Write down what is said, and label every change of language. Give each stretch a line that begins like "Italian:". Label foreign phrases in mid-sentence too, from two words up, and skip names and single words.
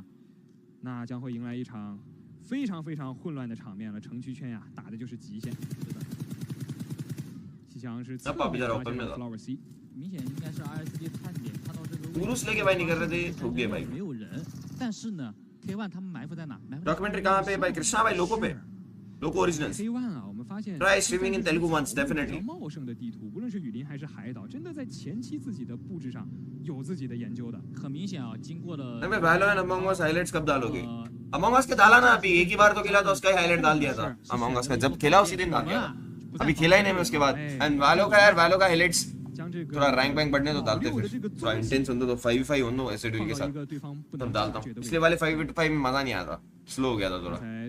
Chinese: 那将会迎来一场非常非常混乱的场面了，城区圈呀打的就是极限。西翔是侧面发现了 Flower C。明显应该是 RSD 探点看到这个没有人，但是呢 K1 他们埋伏在哪？
Hindi: डॉक्यूमेंट्री कहां पे भाई कृष्णा भाई लोको पे लोको ओरिजिनल्स
Chinese: K1 啊，我们发现
English: try streaming in Telugu once definitely
Chinese: 茂盛的地图，无论是雨林还是海岛，真的在前期自己的布置上有自己的研究的。很明显啊，经过了
Hindi: मैं Valorant Among Us highlights कब डालोगे Among Us के डाला ना अभी एक ही बार तो खेला तो उसका हाईलाइट डाल दिया था Among Us का जब खेला उसी दिन डाल दिया अभी खेला ही नहीं मैं उसके बाद एंड वालो का हाईलाइट्स थोड़ा रैंक बैंक बढ़ने तो डालते फिर थोड़ा इंटेंस होता तो 5v5 होता ऐसे डील के साथ तब डालता हूं इसलिए वाले 5v5 में मजा नहीं आता स्लो हो गया था थोड़ा